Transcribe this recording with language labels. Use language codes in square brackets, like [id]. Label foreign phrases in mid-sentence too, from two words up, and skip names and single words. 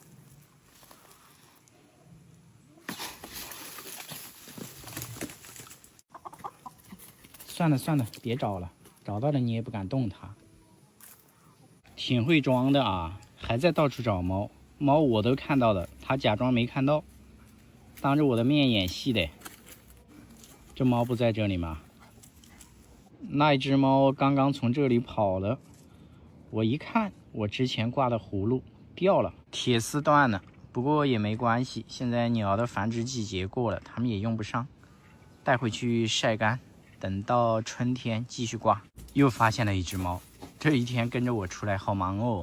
[zh] 算了，別找了，找到了你也不敢動它。挺會裝的啊，還在到處找貓。貓我都看到了，它假裝沒看到，當着我的面演戲的。這貓不在這裡嗎？那一只貓剛剛從這裡跑了，我一看，我之前掛的葫蘆掉了，鐵絲斷了。不過也沒關係，現在鳥的繁殖季節過了，它們也用不上，帶回去曬乾，等到春天繼續掛。又發現了一只貓，這一天跟着我出來好忙哦。